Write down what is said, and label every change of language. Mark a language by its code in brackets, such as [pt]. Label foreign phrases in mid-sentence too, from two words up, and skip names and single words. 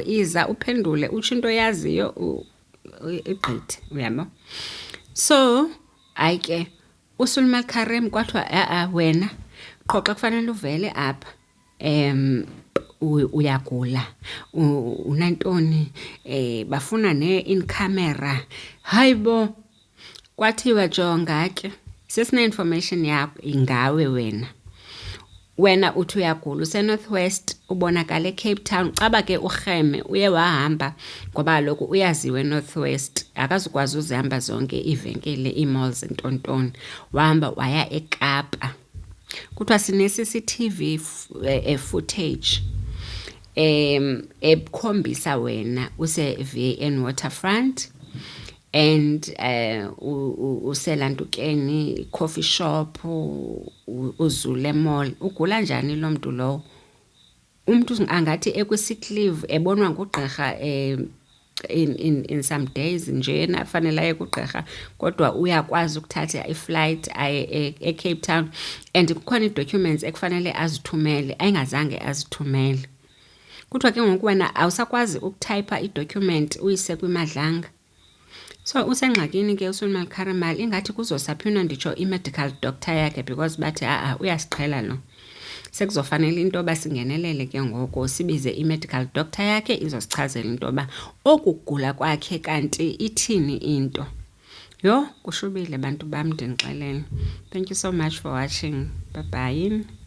[xh] Iza uphendule utsho into yaziyo igqithe, uyabo. So hayi ke uSuleiman Karim kwathiwa wena qho xa kufanele uvele apha uyagula, unantoni, bafuna [en] in camera. [xh] Hayibo, kwathiwa jonga ke sesine-information yakho ingawe wena uthi uyagula useNorthwest, ubonakala eCape Town. Caba ke urheme uye wahamba ngoba kaloku uyaziwe eNorthwest, akazukwazi uzihamba zonke iivenkile, ii-malls ntontoni. Wahamba waya eKapa, kuthiwa sine- [en] CCTV footage [xh] ekhombisa wena use-VAN Waterfront and uselantukeni [en] coffee shop, [xh] uZule Mall. Ugula njani lo mntu lowo? Umntu angathi ekwi- [en] sick leave [xh] ebonwa ngugqirha [en] in some days [xh] njena fanele aye kugqirha, kodwa uyakwazi ukuthatha iflight aye eCape Town and kukhona ii-documents ekufanele azithumele ayingazange azithumele. Kuthiwa ke ngoku wena awusakwazi ukutypha i-document uyise kwimadlanga. So usengxakini ke uSuleiman Karim, ingathi kuzosaphindwa nditsho i- [en] medical doctor [xh] yakhe because bathi uyasiqhela lo. Sekuzofanele into yoba singenelele ke ngoko sibize i- [en] medical doctor [xh] yakhe izosichazela into yoba oku kugula kwakhe kanti ithini into. Yho, kushubile bantu bam, ndinixelele. [en] Thank you so much for watching. Bye bye.